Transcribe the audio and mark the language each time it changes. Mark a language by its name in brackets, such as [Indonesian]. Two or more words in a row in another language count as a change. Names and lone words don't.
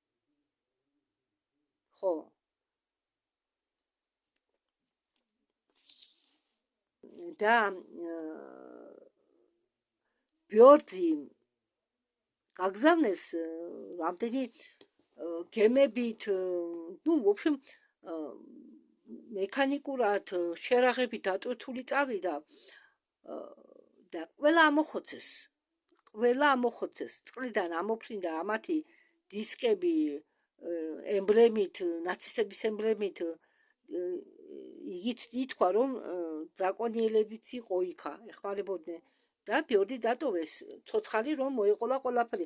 [Georgian] ხო. და ბიორდი გაგზავნეს რამდენი გემებით, [Russian] ну, в общем, [Georgian] მექანიკურად შერაღებით დატვირთული წავიდა და ყველა ამოხოცეს, წყლიდან ამოფრინდა ამათი დისკები ემბლემით, ნაცისტების ემბლემით, იგით ითქვა, რომ დრაკონიელებიც იყო იქა, ეხმარებოდნენ და ბიორდი დატოვეს, ცოცხალი რომ მოეყოლა ყველაფერი.